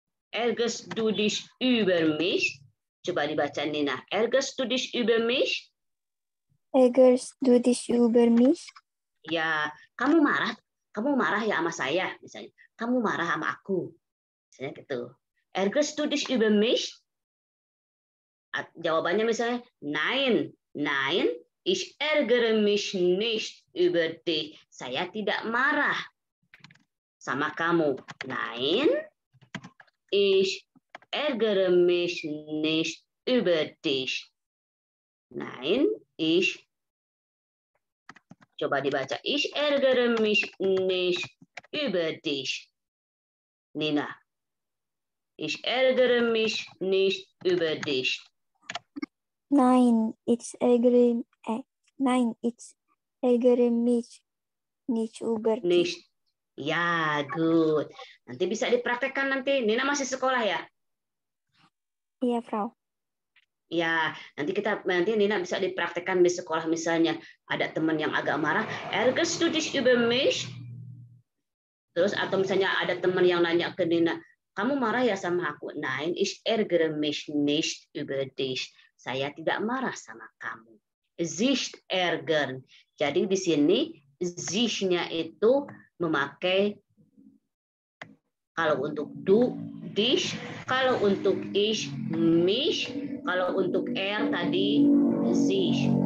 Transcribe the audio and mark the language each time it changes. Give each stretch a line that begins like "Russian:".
German: Ärgerst du dich über mich?
Indonesian: Coba dibaca Nina.
German: Ärgerst du dich über mich? Ärgerst du dich über mich?
Indonesian: Ya, kamu marah ya sama saya, misalnya. Kamu marah sama aku. Misalnya gitu.
German: Ärgerst du dich über mich?
Indonesian: Jawabannya misalnya,
German: nein, nein, ich ärgere mich nicht über dich.
Indonesian: Saya tidak marah sama kamu.
German: Nein, ich ärgere mich nicht über dich. Nein, ich.
Indonesian: Coba dibaca.
German: Ich ärgere mich nicht über dich. Nina. Ich ärgere mich nicht über dich. Nein, ich ärgere mich nicht über dich.
Indonesian: Nicht. Ya, good. Nanti bisa dipraktekkan nanti. Nina masih sekolah ya? Iya, Frau. Ya, nanti Nina bisa dipraktekkan di sekolah misalnya ada teman yang agak marah,
German: ärgerst du dich über mich?
Indonesian: Terus atau misalnya ada teman yang nanya ke Nina, kamu marah ya sama aku?
German: Nein, ich ärgere mich nicht über dich.
Indonesian: Saya tidak marah sama kamu. Sich ärgern. Jadi di sini sich-nya itu memakai kalau untuk du, dich, kalau untuk ich, mich, kalau untuk tadi, sich.